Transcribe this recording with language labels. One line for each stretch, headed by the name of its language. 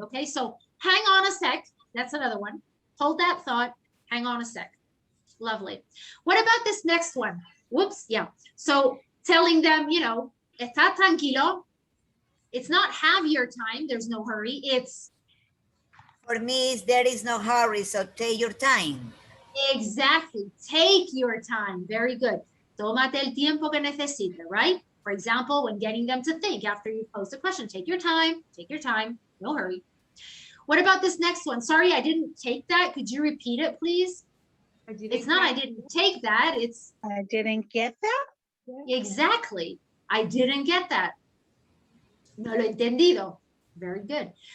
English: Okay. So hang on a sec. That's another one. Hold that thought. Hang on a sec. Lovely. What about this next one? Whoops. Yeah. So telling them, you know,
Spanish: está tranquilo.
English: It's not have your time. There's no hurry. It's. For me, there is no hurry, so take your time. Exactly. Take your time. Very good.
Spanish: Tómate el tiempo que necesite, right?
English: For example, when getting them to think after you pose a question, take your time. Take your time. No hurry. What about this next one? Sorry, I didn't take that. Could you repeat it, please? It's not I didn't take that. It's I didn't get that. Exactly. I didn't get that.
Spanish: No lo he entendido.
English: Very good.